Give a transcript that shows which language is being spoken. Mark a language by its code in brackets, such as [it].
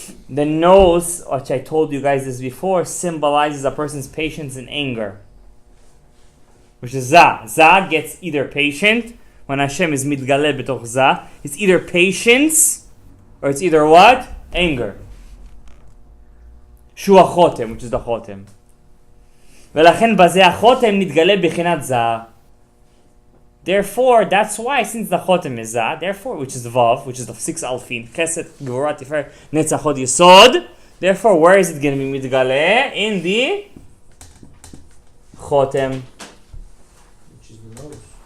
[en] The nose, which I told you guys this before, symbolizes a person's patience and anger, which is Zah. Zah gets either patient, when Hashem is mitgale b'toch Zah, it's either patience, or it's either what? Anger. Shu HaChotem, which is the Chotem. [he] ולכן בזה החותם מתגלה בחינת זהה. [en] Therefore, that's why, since the chotem is zah, therefore, which is vav, which is the 6 alfin, chesed, gevurah, tifer, netzach, hod, yesod, therefore, where is it going to be mitgale? In the chotem. Which is the nose.